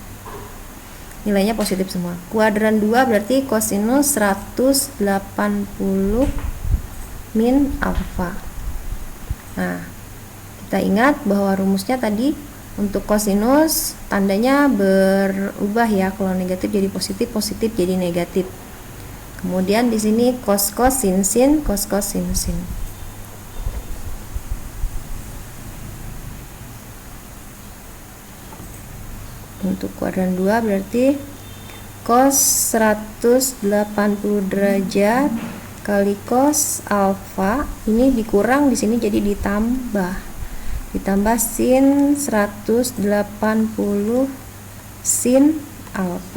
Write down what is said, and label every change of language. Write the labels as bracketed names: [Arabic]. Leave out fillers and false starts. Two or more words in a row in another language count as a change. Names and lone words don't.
[Indonesian] Nilainya positif semua. Kuadran 2 berarti kosinus 180 min alfa. Nah, kita ingat bahwa rumusnya tadi untuk kosinus tandanya berubah ya, kalau negatif jadi positif, positif jadi negatif. Kemudian di sini cos sin sin, cos sin sin. Untuk kuadran 2 berarti cos 180 derajat kali cos alfa, ini dikurang di sini jadi ditambah sin 180 sin alfa.